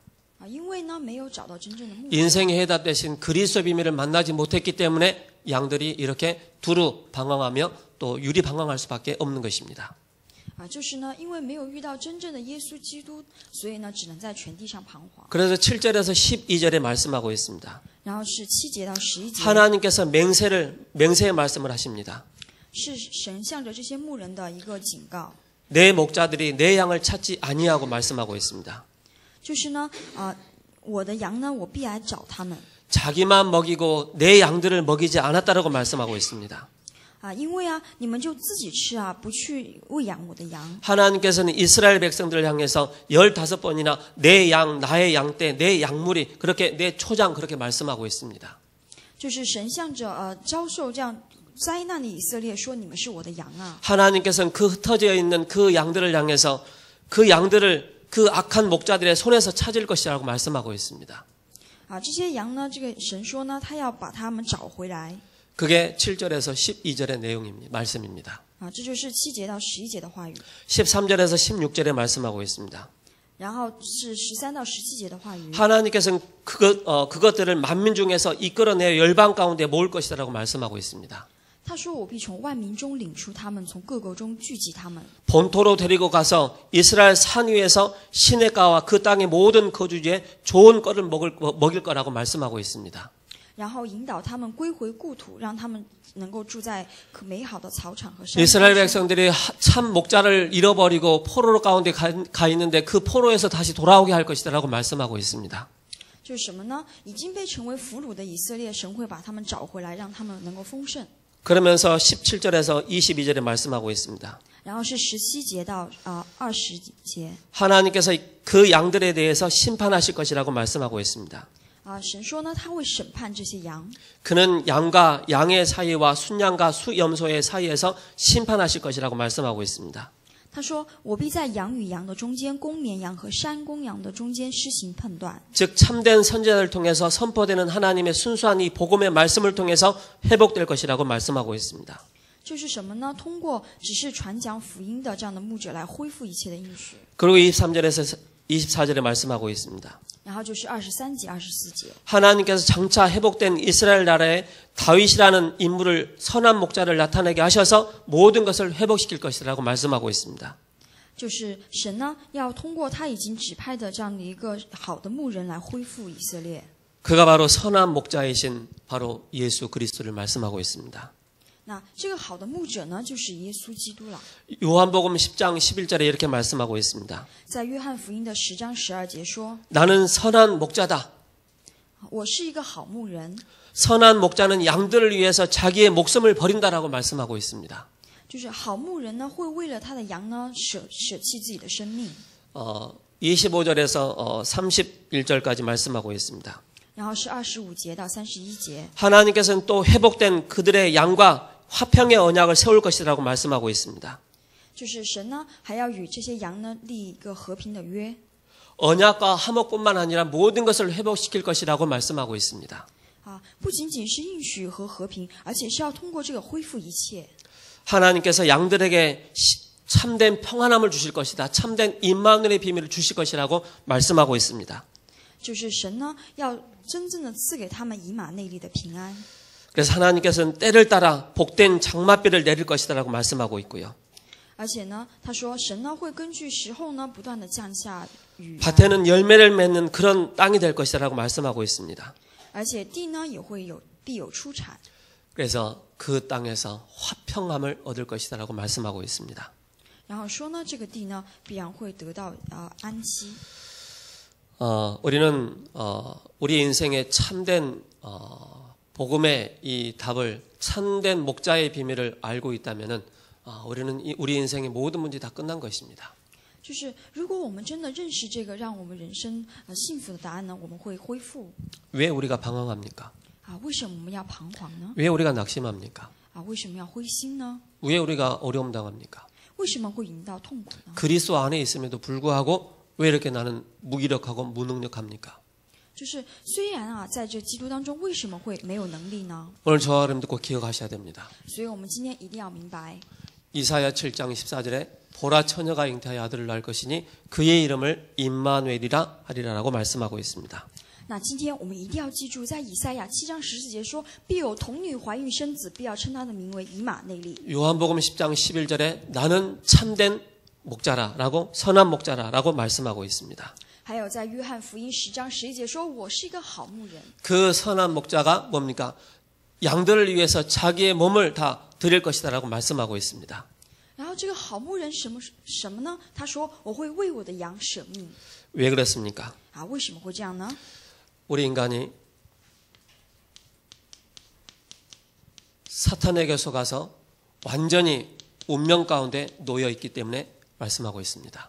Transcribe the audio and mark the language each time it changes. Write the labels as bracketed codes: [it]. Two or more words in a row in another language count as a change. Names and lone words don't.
[zh] 因为呢没有找到真正的牧者， [ko] 인생의 해답 대신 그리스도 비밀을 만나지 못했기 때문에 양들이 이렇게 두루 방황하며 또 유리 방황할 수밖에 없는 것입니다. [zh] 就是呢，因为没有遇到真正的耶稣基督，所以呢，只能在全地上彷徨。 [ko] 그래서 7절에서 12절에 말씀하고 있습니다. [zh] 然后是7节到11节， [ko] 하나님께서 맹세의 말씀을 하십니다. [zh] 是神向着这些牧人的一个警告， [ko] 내 목자들이 내 양을 찾지 아니하고 말씀하고 있습니다. [zh] 就是呢，我的羊呢，我必来找他们。 [ko] 자기만 먹이고 내 양들을 먹이지 않았다라고 말씀하고 있습니다. [zh] 因为你们就自己吃不去喂养我的羊。 [ko] 하나님께서는 이스라엘 백성들을 향해서 15번이나 내 양, 나의 양떼, 내 양무리, 그렇게 내 초장 그렇게 말씀하고 있습니다. [zh] 就是神向着遭受这样灾难的以色列说：“你们是我的羊啊。” [ko] 하나님께서는 그 흩어져 있는 그 양들을 향해서 그 양들을 그 악한 목자들의 손에서 찾을 것이라고 말씀하고 있습니다. [zh] 这些羊呢，这个神说呢，他要把他们找回来。 [ko] 그게 7절에서 12절의 내용입니다. 말씀입니다. [zh] 这就是7节到11节的话语。 [ko] 13절에서 16절에 말씀하고 있습니다. [zh] 然后是13到17节的话语。 [ko] 하나님께서는 그것들을 만민 중에서 이끌어내어 열방 가운데 모을 것이라고 말씀하고 있습니다. [zh] 他说：“我必从万民中领出他们，从各国中聚集他们。 [ko] 본토로 데리고 가서 이스라엘 산 위에서 시내가와 그 땅의 모든 거주지에 좋은 꼴을 먹일 거라고 말씀하고 있습니다. [zh] 然后引导他们归回故土，让他们能够住在可美好的草场和山 이스라엘 上。 [ko] 백성들이 참 목자를 잃어버리고 포로 가운데 가 있는데 그 포로에서 다시 돌아오게 할 것이라고 말씀하고 있습니다. [zh] 就是什么呢？已经被成为俘虏的以色列，神会把他们找回来，让他们能够丰盛。 [ko] 그러면서 17절에서 22절에 말씀하고 있습니다. [zh] 然后是17节到20节。 [ko] 하나님께서 그 양들에 대해서 심판하실 것이라고 말씀하고 있습니다. [zh] 神说呢，他会审判这些羊。 [ko] 그는 양과 양의 사이와 순양과 수염소의 사이에서 심판하실 것이라고 말씀하고 있습니다. [zh] 他说：“我必在羊与羊的中间，公绵羊和山公羊的中间施行判断。” [ko] 즉 참된 선지자를 통해서 선포되는 하나님의 순수한 이 복음의 말씀을 통해서 회복될 것이라고 말씀하고 있습니다. [zh] 就是什么呢？通过只是传讲福音的这样的牧者来恢复一切的应许。 [ko] 그리고 23절에서 24절에 말씀하고 있습니다. [zh] 然后就是23节、24节。 [ko] 하나님께서 장차 회복된 이스라엘 나라에 다윗이라는 인물을 선한 목자를 나타내게 하셔서 모든 것을 회복시킬 것이라고 말씀하고 있습니다. [zh] 就是神呢，要通过他已经指派的这样的一个好的牧人来恢复以色列。 [ko] 그가 바로 선한 목자이신 바로 예수 그리스도를 말씀하고 있습니다. [zh] 那这个好的牧者呢，就是耶稣基督了。 [ko] 요한복음 10장 11절에 이렇게 말씀하고 있습니다. [zh] 在约翰福音的10章12节说： [ko] 나는 선한 목자다. [zh] 我是一个好牧人。 [ko] 선한 목자는 양들을 위해서 자기의 목숨을 버린다라고 말씀하고 있습니다. [zh] 就是好牧人呢，会为了他的羊呢，舍弃自己的生命。 [ko] 25절에서 31절까지 말씀하고 있습니다. [zh] 然后是25节到31节。 [ko] 하나님께서는 또 회복된 그들의 양과 화평의 언약을 세울 것이라고 말씀하고 있습니다. [zh] 就是神呢，还要与这些羊呢立一个和平的约。 [ko] 언약과 화목뿐만 아니라 모든 것을 회복시킬 것이라고 말씀하고 있습니다. [zh] 不仅仅是应许和和平，而且是要通过这个恢复一切。 [ko] 하나님께서 양들에게 참된 평안함을 주실 것이다. 참된 임마누엘의 비밀을 주실 것이라고 말씀하고 있습니다. [zh] 就是神呢，要真正的赐给他们以马内利的平安。 [ko] 그래서 하나님께서는 때를 따라 복된 장맛비를 내릴 것이다라고 말씀하고 있고요. [zh] 而且呢，他说神呢会根据时候呢不断的降下雨， [ko] 밭에는 열매를 맺는 그런 땅이 될 것이다라고 말씀하고 있습니다. [zh] 而且地呢也会必有出产。 [ko] 그래서 그 땅에서 화평함을 얻을 것이다라고 말씀하고 있습니다. [zh] 然后说呢，这个地呢必然会得到安息。 [ko] 우리는 우리 인생의 참된 복음의 이 답을 참된 목자의 비밀을 알고 있다면은 우리는 우리 인생의 모든 문제 다 끝난 것입니다. [zh] 就是如果我们真的认识这个让我们人生幸福的答案呢，我们会恢复。 [ko] 왜 우리가 방황합니까? [zh] 为什么我们要彷徨呢？ [ko] 왜 우리가 낙심합니까? [zh] 为什么要灰心呢？ [ko] 왜 우리가 어려움 당합니까? [zh] 为什么会引到痛苦呢？ [ko] 그리스도 안에 있음에도 불구하고 왜 이렇게 나는 무기력하고 무능력합니까? [zh] 就是虽然在这基督当中，为什么会没有能力呢？ [ko] 오늘 저와 여러분도 꼭 기억하셔야 됩니다. [zh] 所以我们今天一定要明白， [ko] 이사야 7장 14절에 보라 처녀가 잉태하여 아들을 낳을 것이니 그의 이름을 임마누엘이라 하리라라고 말씀하고 있습니다. [zh] 那今天我们一定要记住，在以赛亚7章14节说：“必有童女怀孕生子，必要称他的名为以马内利。” [ko] 요한복음 10장 11절에 나는 참된 목자라라고 선한 목자라라고 말씀하고 있습니다. [zh] 还有在约翰福音10章11节说：“我是一个好牧人。” [ko] 그 선한 목자가 뭡니까? 양들을 위해서 자기의 몸을 다 드릴 것이다라고 말씀하고 있습니다. [zh] 然后这个好牧人什么呢？他说：“我会为我的羊舍命。” [ko] 왜 그렇습니까? [zh] 为什么会这样呢？ [ko] 우리 인간이 사탄에게 속아서 완전히 운명 가운데 놓여 있기 때문에 말씀하고 있습니다.